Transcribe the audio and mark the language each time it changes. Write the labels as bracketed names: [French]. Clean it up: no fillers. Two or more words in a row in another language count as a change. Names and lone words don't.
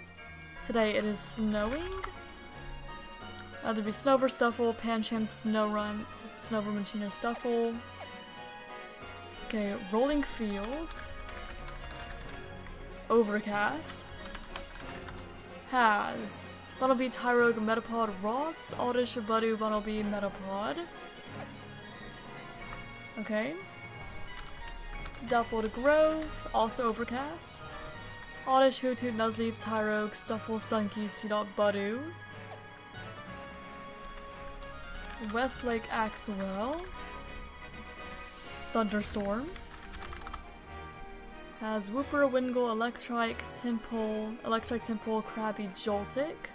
[English] Today it is snowing. There'll be Snover Stuffle, Pancham Snowrunt, Snover Minccino Stuffle. Okay, Rolling Fields. Overcast. Has Bunnelby, Tyrogue, Metapod, Rocks, Oddish, Budu, Bunnelby, Metapod. Okay. Dappled Grove, also Overcast. Oddish, Hoothoot, Nuzleaf, Tyrogue, Stuffle, Stunky, Seedot, Budu. Westlake Axwell. Thunderstorm. Has Wooper, Wingull, Electrike, Temple, Krabby, Joltik.